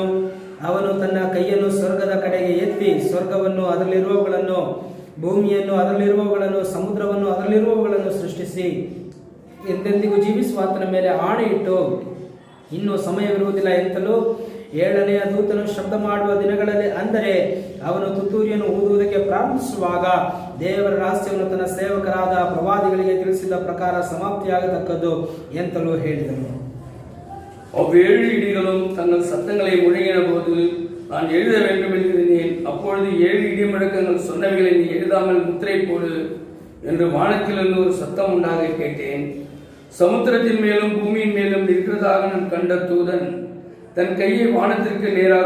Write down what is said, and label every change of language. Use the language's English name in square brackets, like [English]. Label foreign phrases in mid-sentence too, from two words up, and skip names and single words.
[Kannada] ಅವನು ತನ್ನ ಕೈಯನ್ನು ಸ್ವರ್ಗದ ಕಡೆಗೆ ಎತ್ತಿ ಸ್ವರ್ಗವನ್ನು ಅದರಲ್ಲಿರುವವುಗಳನ್ನು, ಭೂಮಿಯನ್ನು ಅದರಲ್ಲಿರುವವುಗಳನ್ನು, ಸಮುದ್ರವನ್ನು ಅದರಲ್ಲಿರುವವುಗಳನ್ನು ಸೃಷ್ಟಿಸಿ ಎಂದೆಂದಿಗೂ ಜೀವಿಸುವ ಆತನ ಮೇಲೆ ಆಣೆ ಇಟ್ಟು ಇನ್ನೂ ಸಮಯವಿರುವುದಿಲ್ಲ ಎಂತಲೂ 7ನೆಯ ದೂತನು ಶಬ್ದ ಮಾಡುವ ದಿನಗಳಲ್ಲಿ, ಅಂದರೆ ಅವನು ತುತ್ತೂರಿಯನ್ನು ಊದುವುದಕ್ಕೆ ಪ್ರಾರಂಭಿಸುವಾಗ ದೇವರ ರಹಸ್ಯವನ್ನು ತನ್ನ ಸೇವಕರಾದ ಪ್ರವಾದಿಗಳಿಗೆ ತಿಳಿಸಿದ ಪ್ರಕಾರ ಸಮಾಪ್ತಿಯಾಗತಕ್ಕದ್ದು ಎಂತಲೂ ಹೇಳಿದನು. [Tamil] அவ்வேழு இடிகளும் தங்கள் சத்தங்களை முழங்கின போது நான் எழுத வேண்டும் என்கிறேன். அப்பொழுது 7 இடி முழக்கங்கள் சொன்னவைகளை நீ எழுதாமல் முத்திரை போடு என்று வானத்திலிருந்து ஒரு சத்தம் உண்டாக கேட்டேன். சமுத்திரத்தின் மேலும் பூமியின் மேலும் இருக்கிறதாக நான் கண்ட தூதன் தன் கையை வானத்திற்கு நேராக